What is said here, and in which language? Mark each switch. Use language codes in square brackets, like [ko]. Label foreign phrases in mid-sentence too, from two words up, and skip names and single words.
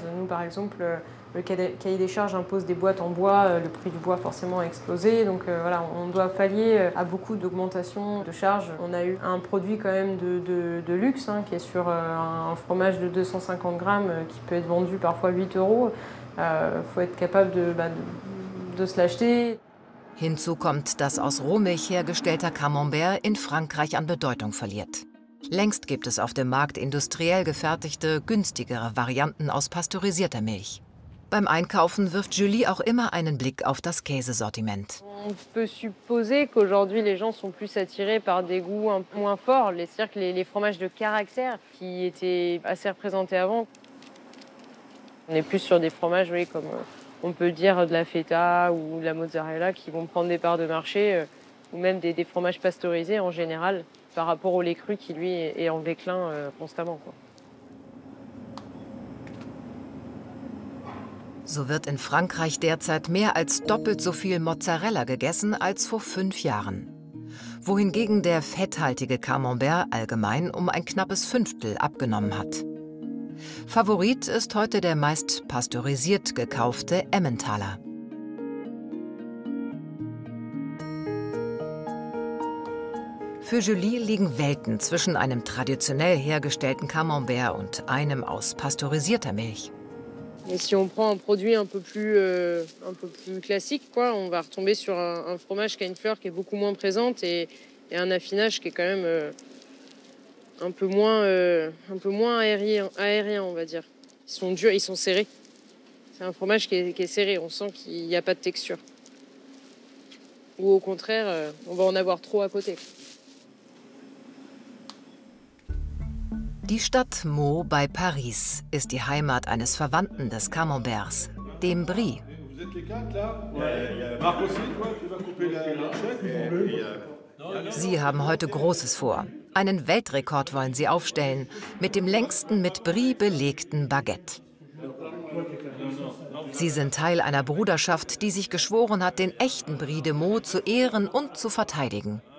[fr] Nous, par exemple, le cahier des charges impose des boîtes en bois, le prix du bois forcément a explosé. Donc voilà, on doit pallier à beaucoup d'augmentation de charges. On a eu un produit quand même de luxe, qui est sur un fromage de 250 grammes qui peut être vendu parfois 8 €. Faut être capable de se l'acheter. [de] Hinzu kommt, dass aus Rohmilch hergestellter Camembert in Frankreich an Bedeutung verliert. Längst gibt es auf dem Markt industriell gefertigte, günstigere Varianten aus pasteurisierter Milch. Beim Einkaufen wirft Julie auch immer einen Blick auf das Käsesortiment. [fr] On peut supposer qu'aujourd'hui les gens sont plus attirés par des goûts un peu moins forts, c'est-à-dire que les fromages de caractère qui étaient assez représentés avant. On est plus sur des fromages, oui, comme on peut dire de la feta ou de la mozzarella qui vont prendre des parts de marché, ou même des fromages pasteurisés en général, par rapport au lait cru qui, lui, est en déclin constamment, quoi. [de] So wird in Frankreich derzeit mehr als doppelt so viel Mozzarella gegessen als vor 5 Jahren. Wohingegen der fetthaltige Camembert allgemein um ein knappes 1/5 abgenommen hat. Favorit ist heute der meist pasteurisiert gekaufte Emmentaler. Für Julie liegen Welten zwischen einem traditionell hergestellten Camembert und einem aus pasteurisierter Milch. [fr] Et si on prend un produit un peu plus classique, quoi, on va retomber sur un fromage qui a une fleur qui est beaucoup moins présente et un affinage qui est quand même un peu moins aérien, on va dire. Ils sont durs, ils sont serrés. C'est un fromage qui est serré, on sent qu'il n'y a pas de texture. Ou au contraire, on va en avoir trop à côté. [de] Die Stadt Meaux bei Paris ist die Heimat eines Verwandten des Camemberts, dem Brie. [fr] Vous êtes les 4 là? Ouais. Marc aussi, toi, tu vas couper la chaîne? [de] Sie haben heute Großes vor. Einen Weltrekord wollen sie aufstellen, mit dem längsten mit Brie belegten Baguette. Sie sind Teil einer Bruderschaft, die sich geschworen hat, den echten Brie de Meaux zu ehren und zu verteidigen.